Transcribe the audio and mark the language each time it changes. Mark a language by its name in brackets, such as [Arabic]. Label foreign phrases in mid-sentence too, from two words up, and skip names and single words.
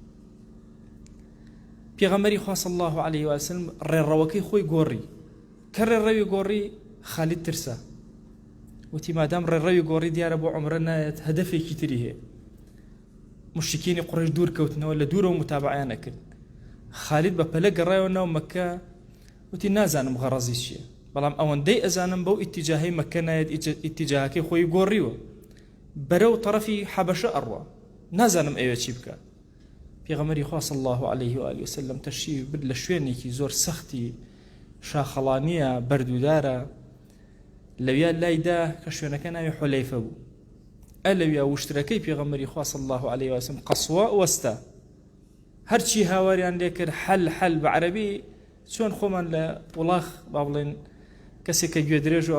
[Central Kurdish] پێغەمبەری خوا [Arabic] صلی الله عليه وسلم [Central Kurdish] ڕێڕەوەکەی خۆی گۆڕی کە ڕێڕەوی گۆڕی خالید ترسە وتی مادام ڕێڕەوی گۆڕی دیارە بۆ عومرە نایەت هەدەفێکی تری هەیە مشرکینی قوڕیش دوور کەوتنەوە لە دوورەوە متابعیان نەکرد خالید بە پەلە گەڕایەوە ناو مەککە وتی نازانم غەڕەزی چییە بەڵام ئەوەندەی ئەزانم بەو ئیتیجاهەی مەککە نایەت ئیتیجاهەکەی خۆی گۆڕیوە بەرەو تەرەفی حەبەشە ئەڕوا نازانم ئەوێ چی بکە پێغەمبەری خوا [Arabic] صلی الله عليه وآله وسلم [Central Kurdish] تەشریف برد لە شوێنێکی زۆر سەختی شاخەڵانیە بەردوودارە لەویا لایدا کە شوێنەکە ناوی حولەیفە بوو ئەلەویا وشترەکەی پێغەمبەری خوا [Arabic] صلی الله عليه وسلم [Central Kurdish] قەسوە وەستا هەرچی هاواریان لێ کرد حەل بە عەرەبی چۆن خۆمان لە وڵاخ با بڵێن کەسێک کە گوێ درێژ و